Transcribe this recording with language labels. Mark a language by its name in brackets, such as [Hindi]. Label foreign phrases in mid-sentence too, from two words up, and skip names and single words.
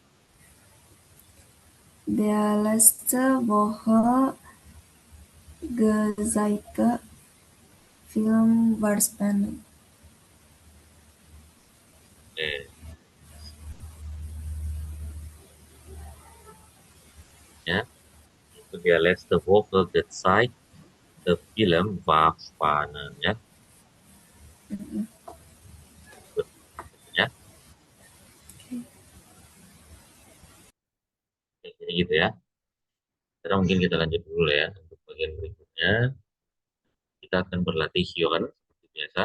[German] Der letzte Woche gezeigte Film war spannend. Okay. Ja, itu dia letzte Woche gezeigt. Der Film war spannend ya. [Indonesian] Good. Ya, jadi gitu ya. Sekarang mungkin kita lanjut dulu ya untuk bagian berikutnya. Kita akan berlatih Yogan seperti biasa.